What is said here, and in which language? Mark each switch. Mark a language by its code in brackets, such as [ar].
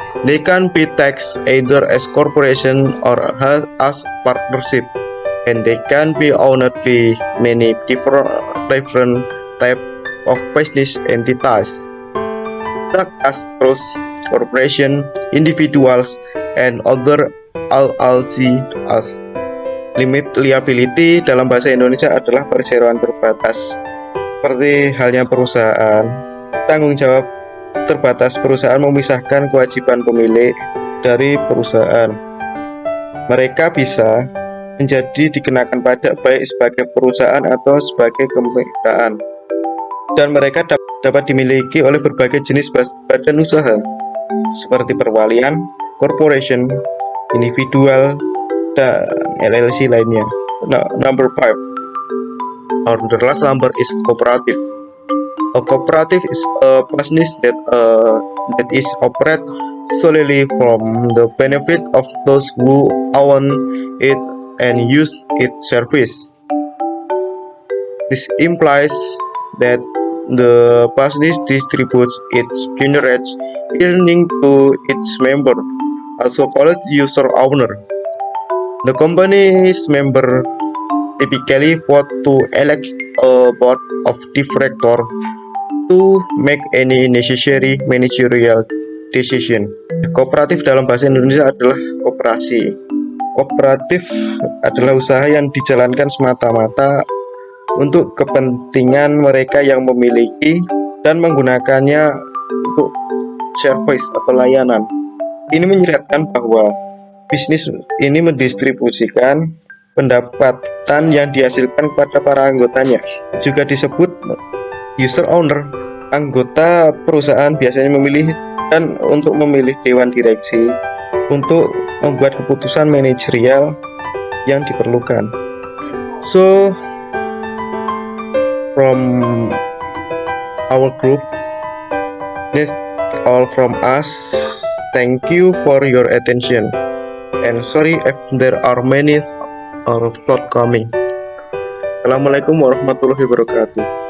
[en] They can be taxed either as corporation or as partnership, and they can be owned by many different type of business entities, such as trust, corporation, individuals, and other LLCs. [id] Limit liability dalam bahasa Indonesia adalah perseroan terbatas. Seperti halnya perusahaan, tanggung jawab terbatas perusahaan memisahkan kewajiban pemilik dari perusahaan. Mereka bisa menjadi dikenakan pajak baik sebagai perusahaan atau sebagai kemitraan, dan mereka dapat dimiliki oleh berbagai jenis badan usaha seperti perwalian, corporation, individual, dan LLC lainnya. [en] Number 5. The last number is cooperative. A cooperative is a business that is operate solely from the benefit of those who own it and use its service. This implies that the business distributes its generates earning to its member, also called user owner. The company's member typically vote to elect a board of directors to make any necessary managerial decision. [id] Kooperatif dalam bahasa Indonesia adalah koperasi. Kooperatif adalah usaha yang dijalankan semata-mata untuk kepentingan mereka yang memiliki dan menggunakannya untuk service atau layanan. Ini menyeratkan bahwa bisnis ini mendistribusikan pendapatan yang dihasilkan kepada para anggotanya. Juga disebut user owner. Anggota perusahaan biasanya memilih dan untuk memilih dewan direksi untuk membuat keputusan manajerial yang diperlukan. [en] So from our group, that's all from us. Thank you for your attention, and sorry if there are many or thought coming. [ar] Assalamualaikum warahmatullahi wabarakatuh.